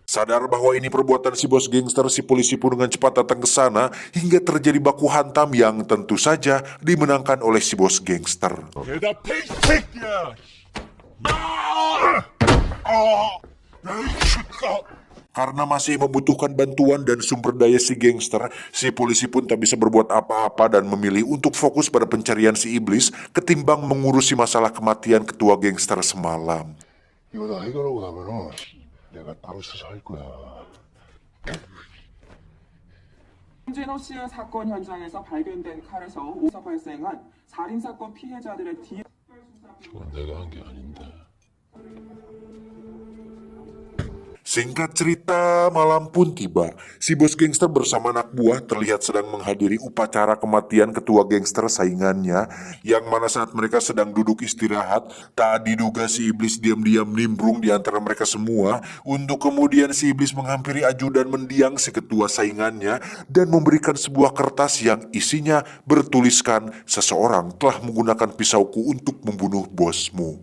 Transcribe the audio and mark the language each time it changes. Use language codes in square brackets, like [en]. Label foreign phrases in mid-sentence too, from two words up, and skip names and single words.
[id] Sadar bahwa ini perbuatan si bos gangster, si polisi pun dengan cepat datang ke sana hingga terjadi baku hantam yang tentu saja dimenangkan oleh si bos gangster. [ko] 대답해 이 새끼야! [id] Karena masih membutuhkan bantuan dan sumber daya si gangster, si polisi pun tak bisa berbuat apa-apa dan memilih untuk fokus pada pencarian si iblis ketimbang mengurusi masalah kematian ketua gangster semalam. [ko] 이거 다 해결하고 나면은 내가 따로 수사할 거야. 홍진호 씨의 사건 현장에서 발견된 칼에서 오사 발생한 살인사건 피해자들의 DNA 그건 내가 한 게 아닌데. [id] Singkat cerita, malam pun tiba. Si bos gangster bersama anak buah terlihat sedang menghadiri upacara kematian ketua gangster saingannya, yang mana saat mereka sedang duduk istirahat, tak diduga si iblis diam-diam nimbrung di antara mereka semua, untuk kemudian si iblis menghampiri ajudan mendiang si ketua saingannya dan memberikan sebuah kertas yang isinya bertuliskan, "Seseorang telah menggunakan pisauku untuk membunuh bosmu."